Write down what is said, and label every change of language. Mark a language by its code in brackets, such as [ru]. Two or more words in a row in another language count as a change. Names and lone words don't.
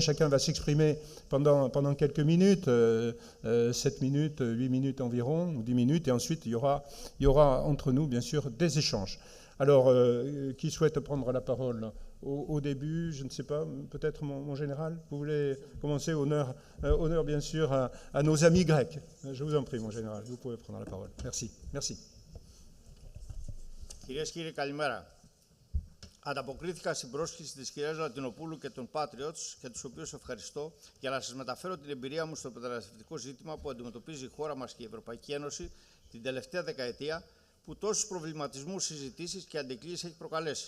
[fr] Chacun va s'exprimer pendant quelques minutes, 7 minutes, 8 minutes environ, ou 10 minutes, et ensuite il y aura entre nous, bien sûr, des échanges. Alors, qui souhaite prendre la parole au début? Je ne sais pas, peut-être mon général, vous voulez commencer? Honneur bien sûr à nos amis grecs. Je vous en prie, mon général, vous pouvez prendre la parole. Merci. Merci. [el] Κυρίες και κύριοι, καλημέρα. Ανταποκρίθηκα στην πρόσκληση της κυρίας Λατινοπούλου και των Patriots, και τους οποίους ευχαριστώ, για να σας μεταφέρω την εμπειρία μου στο μεταναστευτικό ζήτημα που αντιμετωπίζει η χώρα μας και η Ευρωπαϊκή Ένωση την τελευταία δεκαετία, που τόσους προβληματισμούς, συζητήσεις και αντικλήσεις έχει προκαλέσει.